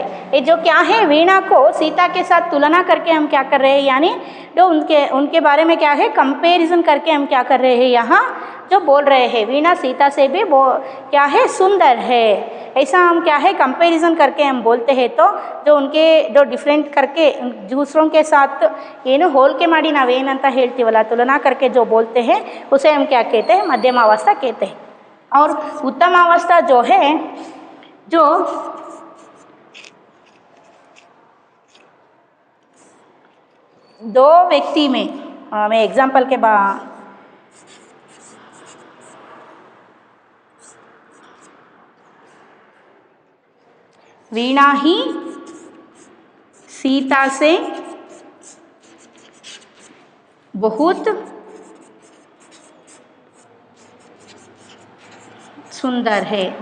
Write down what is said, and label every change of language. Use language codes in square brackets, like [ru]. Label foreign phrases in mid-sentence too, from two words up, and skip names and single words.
[hi] ये जो क्या है, वीणा को सीता के साथ तुलना करके हम क्या कर रहे हैं, यानी जो उनके बारे में क्या है, कंपैरिजन करके हम क्या कर रहे हैं, यहाँ जो बोल रहे हैं वीणा सीता से भी क्या है, सुंदर है। ऐसा हम क्या है, कंपैरिजन करके हम बोलते हैं तो जो उनके जो डिफरेंट करके दूसरों के साथ [kn] ಏನು ಹೋಲಿಕೆ ಮಾಡಿ ನಾವೇನಂತ ಹೇಳ್ತೀವಲ್ಲ, [hi] तुलना करके जो बोलते हैं उसे हम क्या कहते हैं, मध्यमावस्था कहते हैं। और उत्तमावस्था जो है, जो दो व्यक्ति में, मैं एग्जाम्पल के बाद वीणा ही सीता से बहुत सुंदर है।